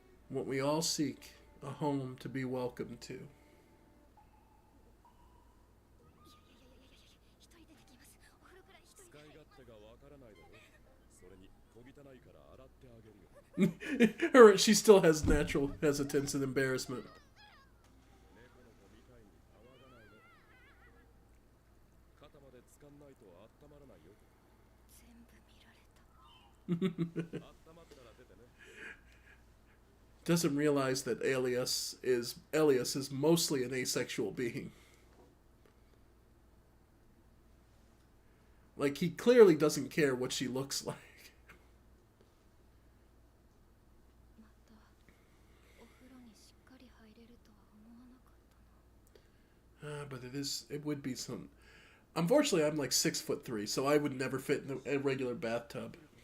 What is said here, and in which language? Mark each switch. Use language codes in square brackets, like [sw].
[en] What we all seek, a home to be welcome to. [ja] いや一人でできます。お風呂くらい一人で。使い勝手がわからないだろ。それに小汚いから洗ってあげるよ。 [en] Her, she still has natural hesitance and embarrassment. [ja] 猫の子みたいに騒がないの。肩まで掴んないと温まらないよ。全部見られた。温まったら出てね。 [en] Doesn't realize that Elias is mostly an asexual being. Like, he clearly doesn't care what she looks like. [ja] またお風呂にしっかり入れるとは思わなかったな。 [en] But it would be some. Unfortunately, I'm like 6'3", so I would never fit in a regular bathtub.